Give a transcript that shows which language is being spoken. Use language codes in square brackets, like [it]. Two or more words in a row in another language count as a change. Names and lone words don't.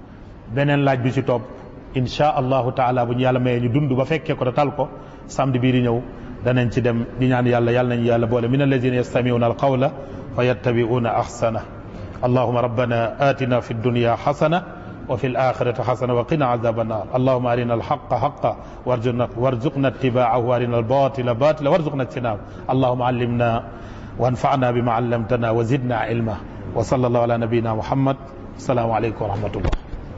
[wo] beneen laaj bi ci topp [ar] إن شاء الله تعالى [wo] bu ñu yàlla mayee ñu dund ba fekkee ko te tal ko samedi bii di ñëw danañ ci dem di ñaan yàlla nañu yàlla boole [ar] من الذين يستمعون القول فيتبعون أحسنه. اللهم ربنا آتنا في الدنيا حسنة وفي الآخرة حسنة وقنا عذاب النار. اللهم أرنا الحق حقا وارزقنا اتباعه وأرنا الباطل باطلا وارزقنا اجتنابه. اللهم علمنا وانفعنا بما علمتنا وزدنا علما وصلى الله على نبينا محمد. السلام عليكم ورحمة الله.